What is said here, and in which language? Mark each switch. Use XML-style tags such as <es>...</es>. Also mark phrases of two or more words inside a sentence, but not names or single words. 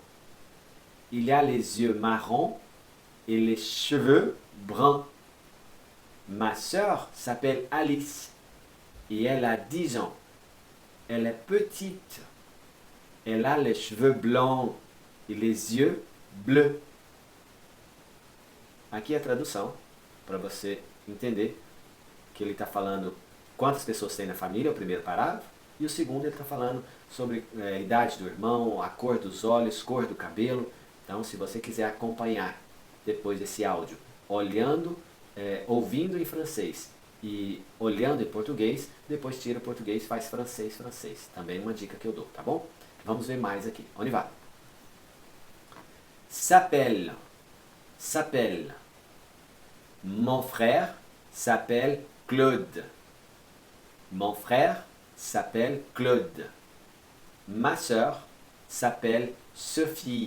<fr>Il a les yeux marrons et les cheveux bruns. Ma sœur s'appelle Alice et elle a 10 ans. Elle est petite. Elle a les cheveux blancs e les yeux bleus.</fr> <pt>Aqui é a tradução, para você entender que ele está falando quantas pessoas tem na família, o primeiro parágrafo, e o segundo ele está falando sobre a idade do irmão, a cor dos olhos, cor do cabelo. Então, se você quiser acompanhar depois desse áudio, olhando, ouvindo em francês e olhando em português, depois tira o português, faz francês, francês. Também uma dica que eu dou, tá bom? Vamos ver mais aqui.</pt> <fr>On y va. S'appelle. S'appelle. Mon frère s'appelle Claude. Mon frère s'appelle Claude. Ma sœur s'appelle Sophie.</fr>